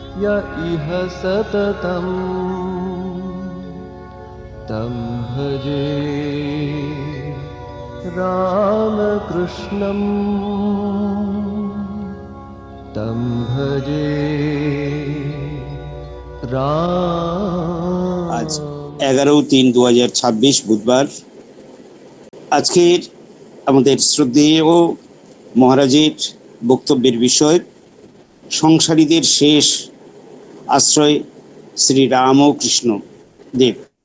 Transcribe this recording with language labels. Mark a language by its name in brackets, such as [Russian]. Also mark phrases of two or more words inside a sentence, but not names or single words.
[Sanskrit] य इह सततं तं भजे रामकृष्णं तं भजे [Bangla] আজ 11-3-2026 বুধবার। আজকের আমাদের শ্রদ্ধেয় মহারাজের বক্তব্যের বিষয় সংসারীদের শেষ আশ্রয় শ্রী রামকৃষ্ণ দেব।